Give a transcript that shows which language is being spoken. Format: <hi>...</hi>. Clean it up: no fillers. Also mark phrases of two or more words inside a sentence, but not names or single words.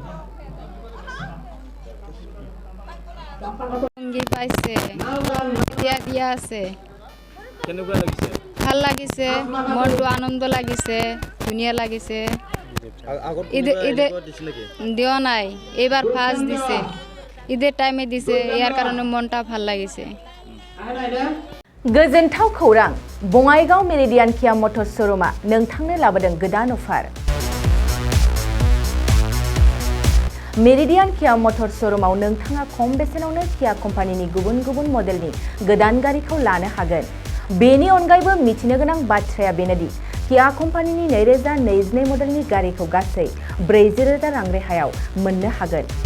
<as>পাইছে এতিয়া দিয়া আছে কেনেকুৱা লাগিছে ভাল লাগিছে মনটো আনন্দ লাগিছে ধুনীয়া লাগিছে দিয়া নাই এইবাৰ ফাৰ্ষ্ট দিছে ঈদের টাইমে দিছে ইয়াৰ কাৰণে মনটা ভাল লাগিছে</as> <brx>गोजोनथाव खौरां बङाइगाव मेरिडियान किया मटर शोरूमा नोंथांनो लाबोदों गोदान अफार मेरिडियान किया मटर शोरूमाव नोंथाङा खम बेसेनावनो किया कम्पानिनि गुबुन गुबुन मडेलनि गोदान गारिखौ लानो हागोन बेनि अनगायैबो मिथिनो गोनां बाथ्राया बेनोदि किया कम्पानिनि 2022 मडेलनि गारिखौ गासै 40,000 रां रेहायाव मोननो हागोन</brx>